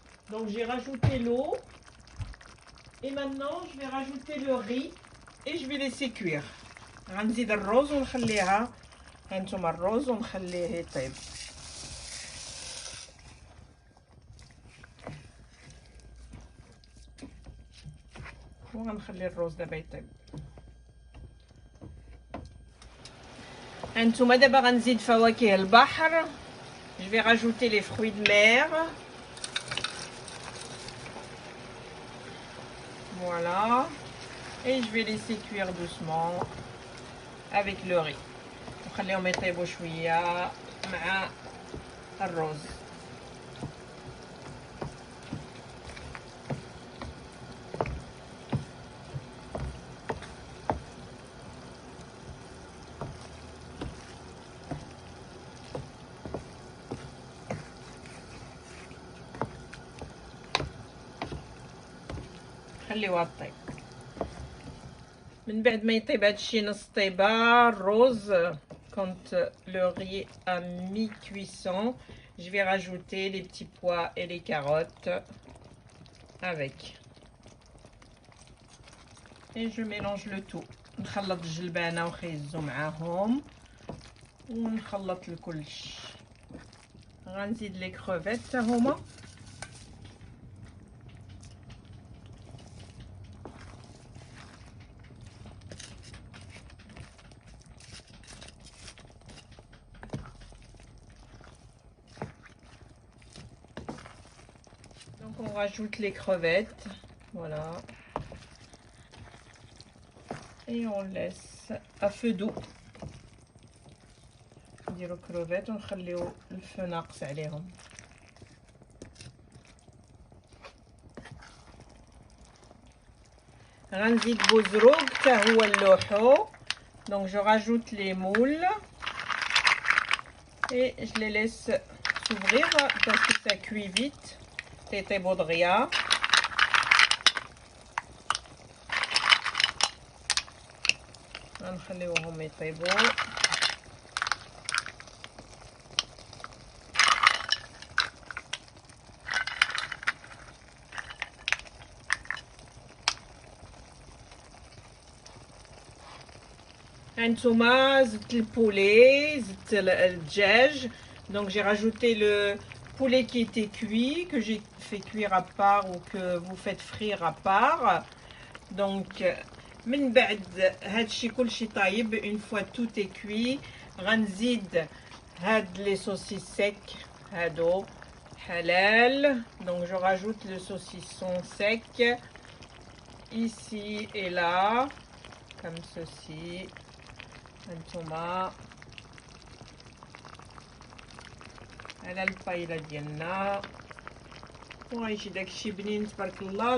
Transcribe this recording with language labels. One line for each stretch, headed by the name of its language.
French: Donc j'ai rajouté l'eau et maintenant je vais rajouter le riz et je vais laisser cuire.
Arabic: غنزيد الرز ونخليها. هانتوما الرز ونخليه يطيب. وغنخلي الرز دابا يطيب. هانتوما دابا غنزيد فواكه البحر.
French: Je vais rajouter les fruits de mer. Voilà. Et je vais laisser cuire doucement avec le riz.
Arabic: نخليهم يطيبوا شويه مع الرز. خليوها طيب. من بعد ما يطيب هادشي نص طيبه الرز,
French: quand le riz à mi-cuisson, je vais rajouter les petits pois et les carottes avec. Et je mélange le tout.
Arabic: نخلط الجلبانه وخيزو معاهم ونخلط الكلش. غنزيد لي كروفيت حتى هما.
French: On rajoute les crevettes, voilà, et on laisse à feu doux.
Arabic: نديرو كروفيت ونخليو الفو ناقص عليهم. غنزيد بوزروق حتى هو نلوحو.
French: Donc je rajoute les moules et je les laisse s'ouvrir parce que ça cuit vite.
Arabic: يطيبوا دغيا. غنخليوهم يطيبوا. هانتوما زدت البولي زدت الدجاج.
French: Donc j'ai rajouté le poulet qui était cuit, que j'ai fait cuire à part ou que vous faites frire à part. Donc
Arabic: من بعد هادشي كلشي طايب,
French: une fois tout est cuit,
Arabic: غنزيد هاد
French: les saucisses secs هادو halal. Donc je rajoute le saucisson sec ici et là comme ceci.
Arabic: هانتوما على البايله ديالنا وغيجي داكشي بنين تبارك الله.